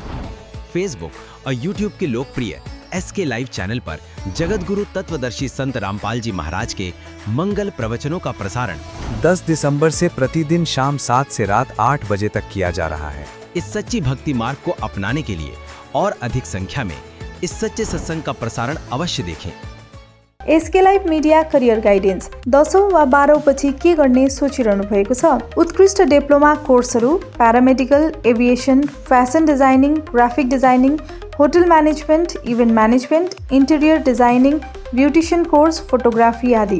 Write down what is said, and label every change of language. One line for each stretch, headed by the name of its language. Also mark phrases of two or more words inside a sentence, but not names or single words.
Hindi: फेसबुक और यूट्यूब के लोकप्रिय SK लाइव चैनल पर जगत गुरु तत्वदर्शी संत रामपाल जी महाराज के मंगल प्रवचनों का प्रसारण 10 दिसंबर से प्रतिदिन शाम 7 से रात 8 बजे तक किया जा रहा है। इस सच्ची भक्ति मार्ग को अपनाने के लिए और अधिक संख्या में इस सच्चे सत्संग का प्रसारण अवश्य देखें।
Nepali: SK लाइभ
English: media career guidance
Nepali: 10औं वा 12औं पछि के गर्ने सोचिरहनु भएको छ?
English: उत्कृष्ट diploma कोर्सहरू paramedical, aviation, fashion designing, graphic designing, hotel management, event management, interior designing, beautician course, photography आदि।